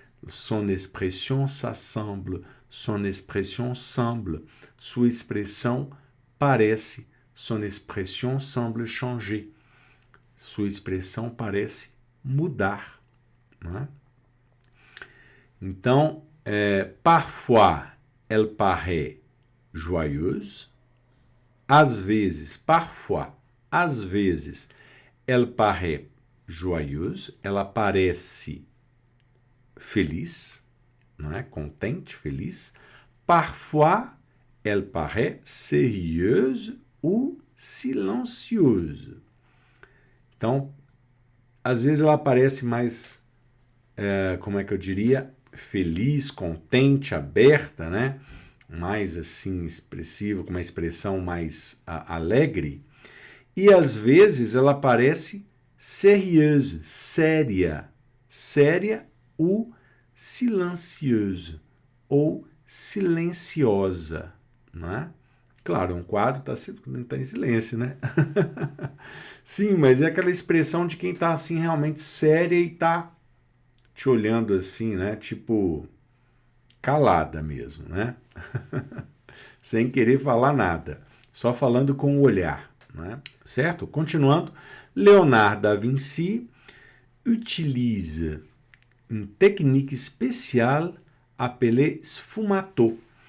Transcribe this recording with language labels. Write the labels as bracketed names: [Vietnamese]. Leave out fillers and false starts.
[French] Son expression s'assemble, son expression semble. Sua expressão parece, son expression semble changer. [Portuguese] Sua expressão parece mudar, né? [French] Então, parfois, elle paraît joyeuse. [Portuguese] Às vezes, parfois, às vezes, elle paraît joyeuse. Ela parece feliz, né? [French] Contente, feliz. Parfois, elle paraît sérieuse ou silencieuse. [Portuguese] Então, às vezes ela parece mais, como é que eu diria, feliz, contente, aberta, né? Mais assim expressiva, com uma expressão mais alegre. E às vezes ela parece sérieuse, séria ou silencieuse, ou silenciosa, né? Claro, um quadro está em silêncio, né? Sim, mas é aquela expressão de quem está assim realmente séria e está te olhando assim, né? Tipo, calada mesmo, né? Sem querer falar nada, só falando com o olhar, né? Certo? [French] Continuando, Leonardo da Vinci utilise une technique spéciale appelée sfumato.